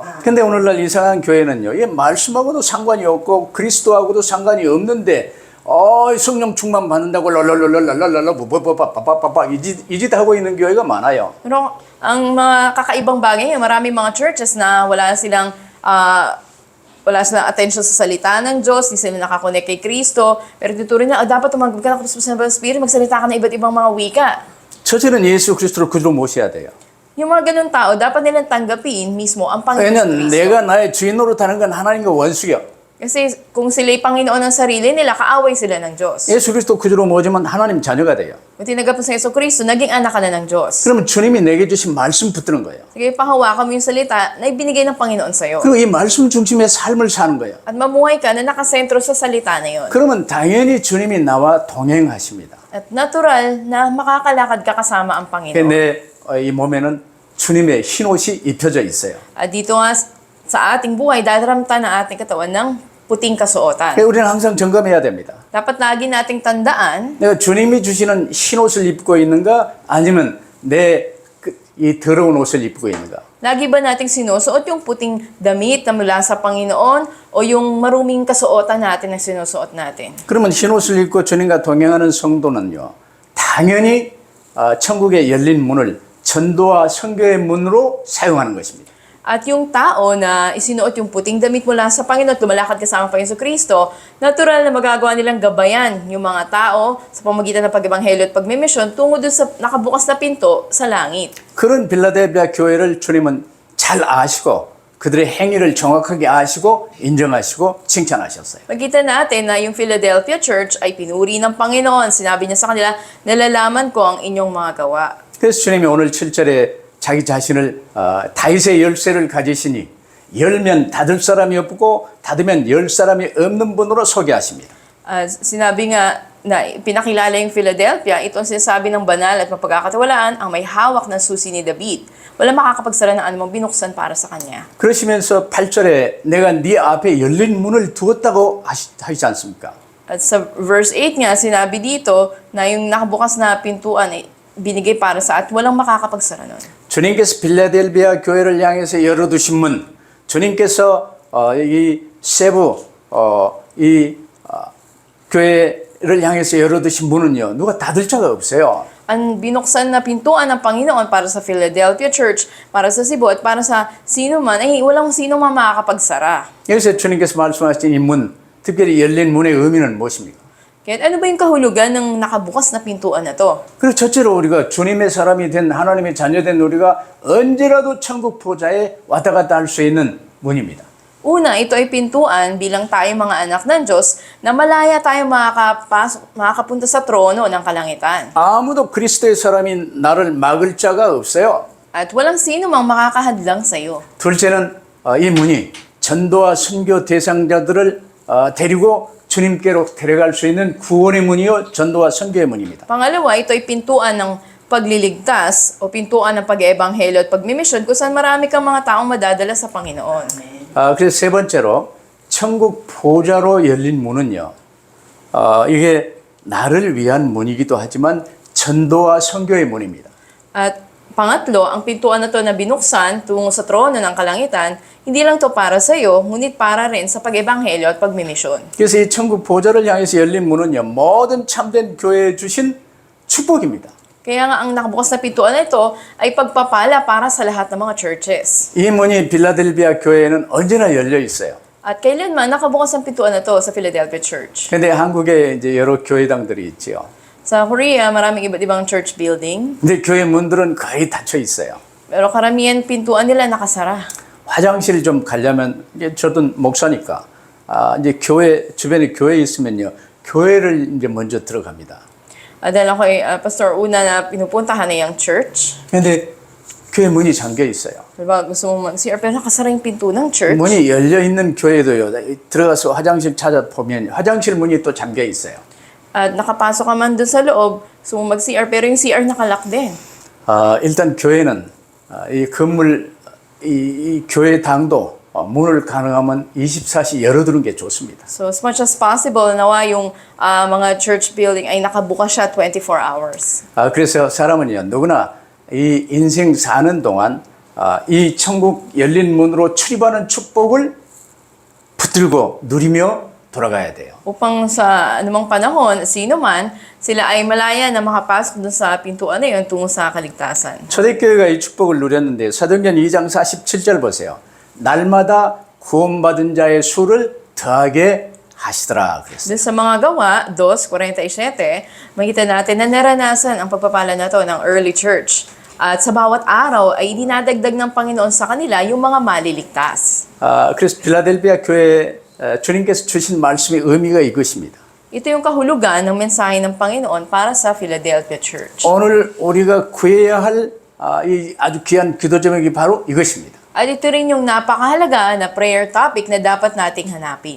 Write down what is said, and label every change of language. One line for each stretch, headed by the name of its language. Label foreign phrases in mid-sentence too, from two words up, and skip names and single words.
Korean: 근데 오늘날 이상한 교회는요, 이 말씀하고도 상관이 없고 그리스도하고도 상관이 없는데 성령 충만 받는다고 랄랄랄랄랄랄랄라 뭐뭐뭐빠빠빠빠 이 짓 하고 있는 교회가 많아요.
Filipino: Pero ang mga kakaibang bagay, maraming mga churches na wala silang attention sa salita ng Diyos, hindi sila nakakonect kay Kristo, pero tuturin na, dapat tumanggap ka ng
English: Holy Spirit,
Filipino: magsalita ka ng iba't ibang mga wika.
Korean: 저들은 예수 그리스도를 그대로 모셔야 돼요.
Filipino: Yung mga ganun tao, dapat nilang tanggapin mismo ang Panginoon
Korean: 왜냐면 Kristo. 내가 나의 주인으로 타는 건 하나님과 원수요.
Filipino: Kasi kung sila'y Panginoon ng sarili nila, kaaway sila ng Diyos.
Korean: 예수 그리스도 그대로 모시면 하나님 자녀가 돼요.
Filipino: Kung tinagap mo sa Yesu Kristo, naging anak ka na ng Diyos.
Korean: 그러면 주님이 내게 주신 말씀 붙드는 거예요.
Filipino: Sige, panghawakan mo yung salita na ibinigay ng Panginoon sa'yo.
Korean: 그리고 이 말씀 중심의 삶을 사는 거예요.
Filipino: At mamuhay ka na nakasentro sa salita na yun.
Korean: 그러면 당연히 주님이 나와 동행하십니다.
Filipino: At natural na makakalakad ka kasama ang Panginoon.
Korean: 근데 이 몸에는 주님의 흰 옷이 입혀져 있어요.
Filipino: At dito nga sa ating buhay, dadaramta na ating katawan ng puting kasuotan.
Korean: 그래서 우리는 항상 점검해야 됩니다.
Filipino: Dapat lagi nating tandaan,
Korean: 내가 주님이 주시는 흰 옷을 입고 있는가 아니면 내 이 더러운 옷을 입고 있는가.
Filipino: lagi ba nating sinusuot yung puting damit na mula sa Panginoon o yung maruming kasuotan natin na sinusuot natin?
Korean: 그러면 흰 옷을 입고 주님과 동행하는 성도는요. 당연히 천국의 열린 문을 전도와 선교의 문으로 사용하는 것입니다.
Filipino: At yung tao na isinuot yung puting damit mula sa Panginoon at lumalakad kasama pa Yesu Kristo, natural na magagawa nilang gabayan yung mga tao sa pamamagitan ng pag-ebanghelyo at pagmimisyon tungo doon sa nakabukas na pinto sa langit.
Korean: 그런 빌라델비아 교회를 주님은 잘 아시고 그들의 행위를 정확하게 아시고 인정하시고 칭찬하셨어요.
Filipino: Makita natin na yung Philadelphia Church ay pinuri ng Panginoon. Sinabi niya sa kanila, nalalaman ko ang inyong mga gawa.
Korean: 그래서 주님이 오늘 7절에 자기 자신을 다윗의 열쇠를 가지시니 열면 닫을 사람이 없고 닫으면 열 사람이 없는 분으로 소개하십니다.
Filipino: Sinabi nga na pinakilala yung Philadelphia, ito ang sinasabi ng banal at mapagkakatiwalaan ang may hawak ng susi ni David. Wala makakapagsara ng anumang binuksan para sa kanya.
Korean: 그러시면서 8절에 내가 네 앞에 열린 문을 두었다고 하시지 않습니까?
Filipino: At sa verse 8 nga, sinabi dito na yung nakabukas na pintuan ay binigay para sa at walang makakapagsara nun.
Korean: 주님께서 빌라델비아 교회를 향해서 열어두신 문, 주님께서 이 세부 교회를 향해서 열어두신 문은요, 누가 닫을 자가 없어요.
Filipino: Ang binuksan na pintuan ng Panginoon para sa Philadelphia Church, para sa Cebu at para sa sino man, ay walang sino man makakapagsara.
Korean: 여기서 주님께서 말씀하신 이 문, 특별히 열린 문의 의미는 무엇입니까?
Filipino: Kaya ano ba yung kahulugan ng nakabukas na pintuan na to?
Korean: 그리고 첫째로 우리가 주님의 사람이 된 하나님의 자녀된 우리가 언제라도 천국 보좌에 왔다 갔다 할 수 있는 문입니다.
Filipino: Una, ito ay pintuan bilang tayo mga anak ng Diyos na malaya tayo makakapunta sa trono ng kalangitan.
Korean: 아무도 그리스도의 사람이 나를 막을 자가 없어요.
Filipino: At walang sino mang makakahadlang sa iyo.
Korean: 둘째는 이 문이 전도와 선교 대상자들을 데리고 주님께로 데려갈 수 있는 구원의 문이요 전도와 선교의 문입니다.
Filipino: Pangalawa, ito ay pintuan ng pagliligtas o pintuan ng pag-eebanghelyo at pagmimisyon kung saan marami kang mga taong madadala sa Panginoon.
Korean: 그래서 세 번째로 천국 보좌로 열린 문은요. 이게 나를 위한 문이기도 하지만 전도와 선교의 문입니다.
Filipino: At pangatlo, ang pintuan na to na binuksan tungo sa trono ng kalangitan, hindi lang to para sa iyo, ngunit para rin sa pag-ebanghelyo at pagmimisyon.
Korean: 그래서 이 천국 보좌를 향해서 열린 문은요. 모든 참된 교회에 주신 축복입니다.
Filipino: Kaya nga ang nakabukas na pintuan na ito ay pagpapala para sa lahat ng mga churches.
Korean: 이 문이 빌라델비아 교회에는 언제나 열려 있어요.
Filipino: At kailanman nakabukas ang pintuan na to sa Philadelphia Church.
Korean: 근데 한국에 이제 여러 교회당들이 있지요.
Filipino: Sa Korea, maraming iba't ibang
English: church building.
Korean: 근데 교회 문들은 거의 닫혀 있어요.
Filipino: Pero karamihan pintuan nila nakasara.
Korean: 화장실 좀 가려면 이제 저도 목사니까 이제 교회 주변에 교회 있으면요. 교회를 이제 먼저 들어갑니다.
Filipino: Dahil ako ay pastor, una na pinupuntahan na yung church.
Korean: 근데 교회 문이 잠겨 있어요.
Filipino: Diba, gusto mo mag-CR, pero nakasara yung pinto ng church.
Korean: 문이 열려 있는 교회도요. 들어가서 화장실 찾아보면 화장실 문이 또 잠겨 있어요.
Filipino: At nakapasok ka man doon sa loob, gusto mo mag-CR, pero yung CR nakalock din.
Korean: 일단 교회는 이 건물 이 교회당도 문을 가능하면 24시 열어두는 게 좋습니다.
English: So as much as possible,
Filipino: nawa yung mga
English: church building
Filipino: ay nakabukas siya 24 hours.
Korean: 그래서 사람은요 누구나 이 인생 사는 동안 이 천국 열린 문으로 출입하는 축복을 붙들고 누리며 돌아가야 돼요.
Filipino: Upang sa anumang panahon, sino man, sila ay malaya na makapasok dun sa pintuan na yun tungo sa kaligtasan.
Korean: 초대교회가 이 축복을 누렸는데 사도행전 2장 47절 보세요. 날마다 구원받은 자의 수를 더하게 하시더라 그랬어요.
Filipino: Dun sa mga gawa, 2:47, makita natin na naranasan ang pagpapala na to ng
English: early church.
Filipino: At sa bawat araw ay dinadagdag ng Panginoon sa kanila yung mga maliligtas.
Korean: 그래서 필라델피아 교회 주님께서 주신 말씀의 의미가 이것입니다.
Filipino: Ito yung kahulugan ng mensahe ng Panginoon para sa Philadelphia Church.
Korean: 오늘 우리가 구해야 할 이 아주 귀한 기도 제목이 바로 이것입니다.
Filipino: At ito rin yung napakahalaga na
English: prayer topic
Filipino: na dapat nating hanapin.